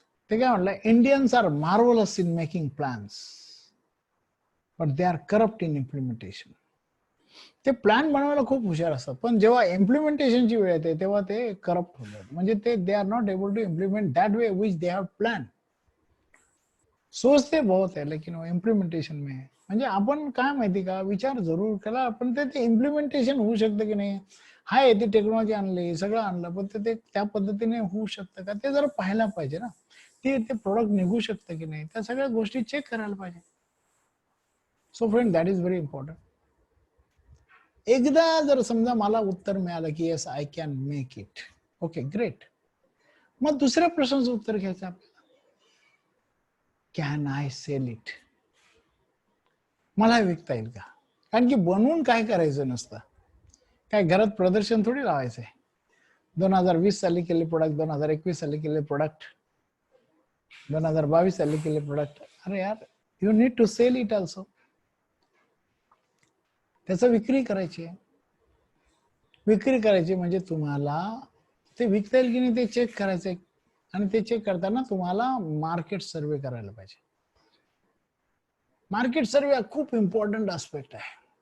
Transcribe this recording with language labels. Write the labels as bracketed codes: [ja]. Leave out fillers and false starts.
[mr] ते काय म्हटलं, [en] Indians are marvellous in making plans but they are corrupt in implementation. [mr] ते प्लॅन बनवायला खूप हुशार असतात, पण जेव्हा इम्प्लिमेंटेशनची वेळ येते तेव्हा ते करप्ट होतात. म्हणजे ते [en] They are not able to implement that way which they have plan. [hi] सोचते बहुत है लेकिन वो इम्प्लिमेंटेशन में है. [mr] म्हणजे आपण काय माहिती का, विचार जरूर केला, पण ते इम्प्लिमेंटेशन होऊ शकतं की नाही. हाय, ती टेक्नॉलॉजी आणली, सगळं आणलं, पण ते त्या पद्धतीने होऊ शकतं का ते जरा पाहायला पाहिजे ना. ते प्रोडक्ट निघू शकतं की नाही, त्या सगळ्या गोष्टी चेक करायला पाहिजे. [en] So friend, that is very important. [mr] एकदा जर समजा मला उत्तर मिळालं की [en] Yes I can make it, okay great. [mr] मग दुसऱ्या प्रश्नाचं उत्तर घ्यायचं आपल्याला, [en] Can I sell it. [mr] मला विकता येईल का. कारण की बनवून काय करायचं नसतं, काय घरात प्रदर्शन थोडी लावायचंय. 2020 साली केले प्रोडक्ट, 2021 साली केले प्रोडक्ट, 2022 साली केले प्रोडक्ट. [en] अरे यार, you need to sell it also. [mr] त्याचं विक्री करायची आहे. विक्री करायची म्हणजे तुम्हाला ते विकता येईल की नाही ते चेक करायचंय. आणि ते चेक करताना तुम्हाला मार्केट सर्वे करायला पाहिजे. मार्केट सर्वे हा खूप इम्पॉर्टंट आस्पेक्ट आहे.